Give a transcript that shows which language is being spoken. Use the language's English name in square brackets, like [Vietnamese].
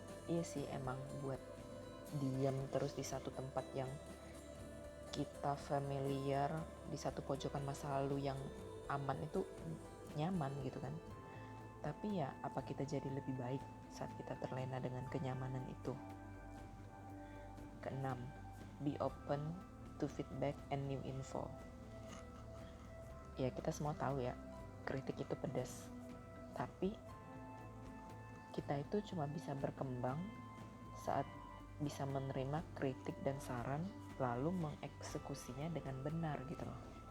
[Indonesian] Iya sih, emang buat diam terus di satu tempat yang kita familiar, di satu pojokan masa lalu yang aman itu nyaman gitu kan. Tapi ya, apa kita jadi lebih baik saat kita terlena dengan kenyamanan itu? [English] Keenam, be open to feedback and new info. [Indonesian] Ya, kita semua tahu ya, kritik itu pedas. Tapi kita itu cuma bisa berkembang saat bisa menerima kritik dan saran, lalu mengeksekusinya dengan benar gitu loh.